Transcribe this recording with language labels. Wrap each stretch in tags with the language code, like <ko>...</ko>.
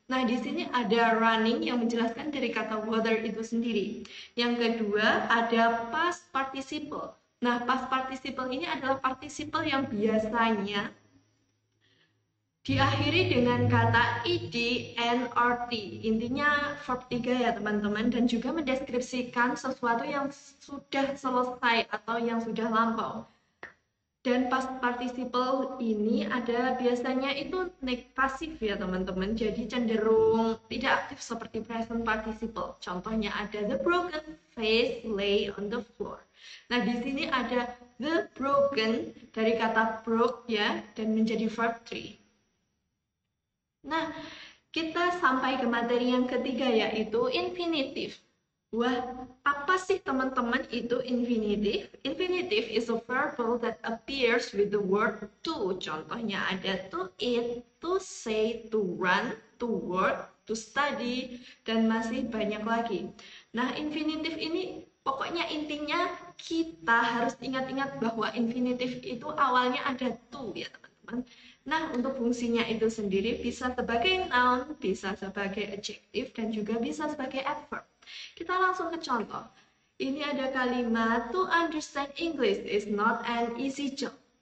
<id>Nah, di sini ada running yang menjelaskan dari kata water itu sendiri. Yang kedua ada past participle. Nah, past participle ini adalah participle yang biasanya diakhiri dengan kata ed, n, or t. Intinya verb 3 ya teman-teman, dan juga mendeskripsikan sesuatu yang sudah selesai atau yang sudah lampau. Dan past participle ini ada biasanya itu pasif ya teman-teman, jadi cenderung tidak aktif seperti present participle. Contohnya ada</id> <en>the broken vase lay on the floor.</en> <id>Nah, di sini ada the broken dari kata broke ya, dan menjadi verb 3. Nah, kita sampai ke materi yang ketiga yaitu infinitive. Wah, apa sih teman-teman itu infinitive?</id> <en>Infinitive is a verbal that appears with the word to.</en> <id>Contohnya ada</id> <en>to eat, to say, to run, to work, to study,</en> <id>dan masih banyak lagi. Nah, infinitive ini pokoknya intinya kita harus ingat-ingat bahwa infinitive itu awalnya ada to ya teman-teman. Nah, untuk fungsinya itu sendiri bisa sebagai noun, bisa sebagai adjective, dan juga bisa sebagai adverb. Kita langsung ke contoh. Ini ada kalimat</id> <en>to understand English is not an easy job.</en>